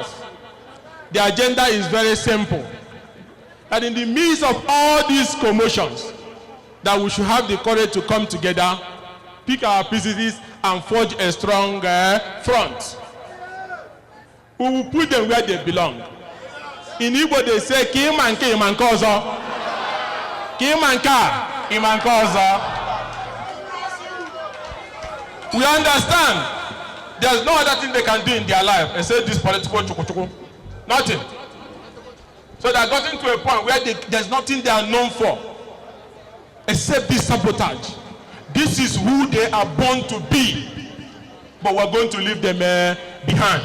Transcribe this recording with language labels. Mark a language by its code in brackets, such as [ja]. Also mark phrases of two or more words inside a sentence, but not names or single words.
[en] The agenda is very simple. That in the midst of all these commotions, that we should have the courage to come together, pick our pieces, and forge a strong front. We will put them where they belong. In Igbo they say, [ig] "Ki manke imanka ozo." Ki manka imanka ozo. [en] We understand there's no other thing they can do in their life except this political chukuchuku. Nothing. So they are getting to a point where there's nothing they are known for except this sabotage. This is who they are born to be. But we're going to leave them behind.